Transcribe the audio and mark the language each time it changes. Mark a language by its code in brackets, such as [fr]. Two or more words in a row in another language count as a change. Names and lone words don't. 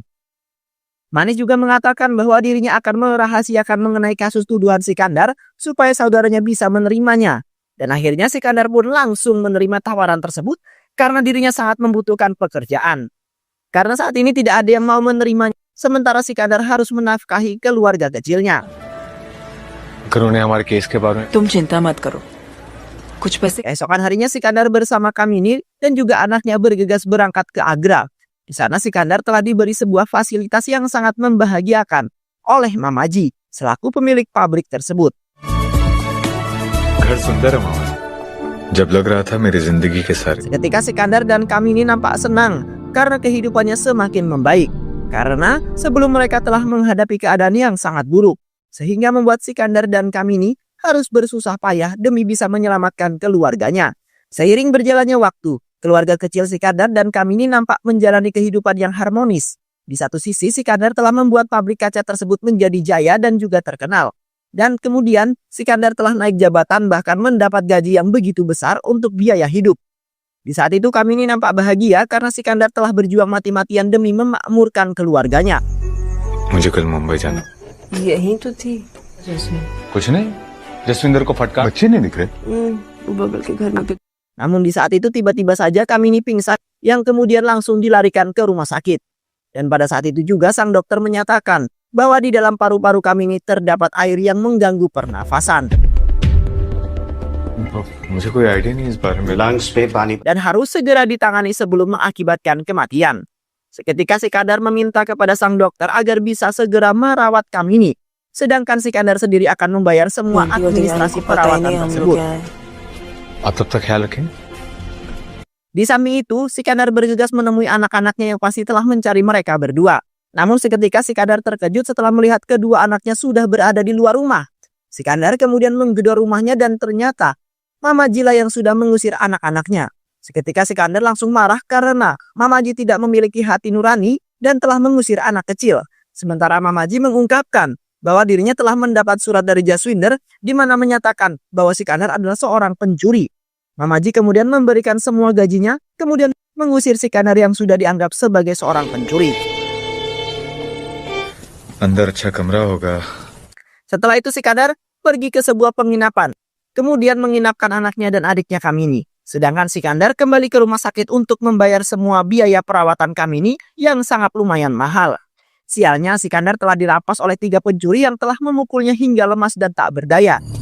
[id] Manis juga mengatakan bahwa dirinya akan merahasiakan mengenai kasus tuduhan Sikandar supaya saudaranya bisa menerimanya. Dan akhirnya Sikandar pun langsung menerima tawaran tersebut karena dirinya sangat membutuhkan pekerjaan. Karena saat ini tidak ada yang mau menerimanya, sementara Sikandar harus menafkahi keluarga kecilnya. [hi] अगर उन्हें हमारे केस के बारे में तुम चिंता मत करो, कुछ पैसे [id] Keesokan harinya Sikandar bersama Kamini dan juga anaknya bergegas berangkat ke Agra. Di sana Sikandar telah diberi sebuah fasilitas yang sangat membahagiakan oleh Mamaji selaku pemilik pabrik tersebut. [hi] घर सुंदर है मामा जब लग रहा था मेरी जिंदगी के सारे [id] Seketika Sikandar dan Kamini nampak senang karena kehidupannya semakin membaik. Karena sebelum mereka telah menghadapi keadaan yang sangat buruk, sehingga membuat Sikandar dan Kamini harus bersusah payah demi bisa menyelamatkan keluarganya. Seiring berjalannya waktu, keluarga kecil Sikandar dan Kamini nampak menjalani kehidupan yang harmonis. Di satu sisi, Sikandar telah membuat pabrik kaca tersebut menjadi jaya dan juga terkenal. Dan kemudian, Sikandar telah naik jabatan bahkan mendapat gaji yang begitu besar untuk biaya hidup. Di saat itu Kamini nampak bahagia karena Sikandar telah berjuang mati-matian demi memakmurkan keluarganya. [hi] मुझे कल मुंबई जाना यही तो थी जैस्मिन, कुछ नहीं जसविंदर को फटका बच्चे नहीं दिख रहे। वो बगल के घर में [id] Namun di saat itu tiba-tiba saja Kamini pingsan yang kemudian langsung dilarikan ke rumah sakit. Dan pada saat itu juga sang dokter menyatakan bahwa di dalam paru-paru Kamini terdapat air yang mengganggu pernafasan. [hi] मुझे कोई आइडिया नहीं इस बारे में लंग्स पे पानी [id] Dan harus segera ditangani sebelum mengakibatkan kematian. Seketika Sikandar meminta kepada sang dokter agar bisa segera merawat Kamini. Sedangkan Sikandar sendiri akan membayar semua administrasi perawatan tersebut. [hi] आप तब तक ख्याल रखें [id] Di samping itu, Sikandar bergegas menemui anak-anaknya yang pasti telah mencari mereka berdua. Namun seketika Sikandar terkejut setelah melihat kedua anaknya sudah berada di luar rumah. Sikandar kemudian menggedor rumahnya dan ternyata Mama Jila yang sudah mengusir anak-anaknya. Seketika Sikandar langsung marah karena Mamaji tidak memiliki hati nurani dan telah mengusir anak kecil. Sementara Mamaji mengungkapkan bahwa dirinya telah mendapat surat dari Jaswinder di mana menyatakan bahwa Sikandar adalah seorang pencuri. Mamaji kemudian memberikan semua gajinya, kemudian mengusir Sikandar yang sudah dianggap sebagai seorang pencuri. [hi] अंदर अच्छा कमरा होगा [id] Setelah itu Sikandar pergi ke sebuah penginapan, kemudian menginapkan anaknya dan adiknya Kamini. Sedangkan Sikandar kembali ke rumah sakit untuk membayar semua biaya perawatan Kamini yang sangat lumayan mahal. Sialnya Sikandar telah dirampas oleh 3 pencuri yang telah memukulnya hingga lemas dan tak berdaya.